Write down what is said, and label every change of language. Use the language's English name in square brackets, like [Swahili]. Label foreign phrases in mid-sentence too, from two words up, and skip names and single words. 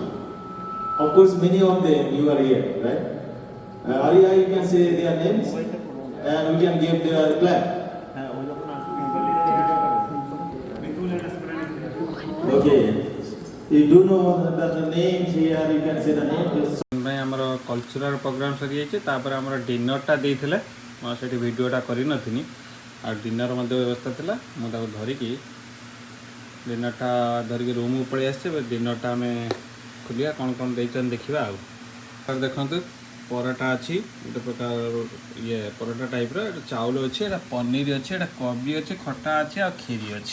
[English] Of course, many of them you are here, right? Arya, you can say their names and we can give their clap. Okay. You do know that the names here, you can say the name. Just [Odia] ଆମର କଲଚରାଲ ପ୍ରୋଗ୍ରାମ ସରିଯାଇଛି। ତାପରେ ଆମର ଡିନରଟା ଦେଇଥିଲେ, ମୁଁ ସେଠି ଭିଡ଼ିଓଟା କରିନଥିଲି, ଆଉ ଡିନର ମଧ୍ୟ ବ୍ୟବସ୍ଥା ଥିଲା। ମୁଁ ତାକୁ ଧରିକି ଡିନରଟା ଧରିକି ରୁମ୍କୁ ପଳେଇ ଆସିଛି। ଏବେ ଡିନରଟା ଆମେ ଖୋଲିବା, କ'ଣ କ'ଣ ଦେଇଛନ୍ତି ଦେଖିବା। ଆଉ ଦେଖନ୍ତୁ ପରଟା ଅଛି, ଗୋଟେ ପ୍ରକାର ଇଏ ପରଟା ଟାଇପ୍ର, ଏଇଟା ଚାଉଳ ଅଛି, ଏଇଟା ପନିର ଅଛି, ଏଇଟା କୋବି ଅଛି, ଖଟା ଅଛି, ଆଉ କ୍ଷୀରି ଅଛି।